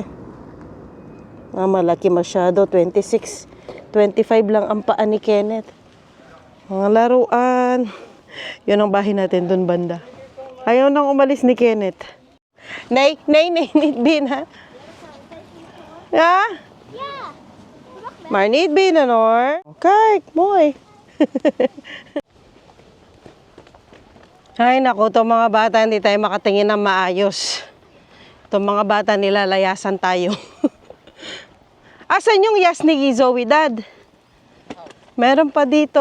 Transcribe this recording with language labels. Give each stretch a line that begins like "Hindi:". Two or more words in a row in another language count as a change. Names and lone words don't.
Filipino: Malaki masyado. 26, 25 lang ang paa ni Kenneth. Mga laruan. Yun ang bahay natin dun banda. Ayaw nang umalis ni Kenneth. Nay, din ha? Ha?
Dutch: Ja. Maar niet binnen hoor. Kijk, mooi.
Filipino: Ay naku, itong mga bata hindi tayo makatingin ng maayos. Itong mga bata nilalayasan tayo. Asan yung yas ni Zoe, Dad? Meron pa dito.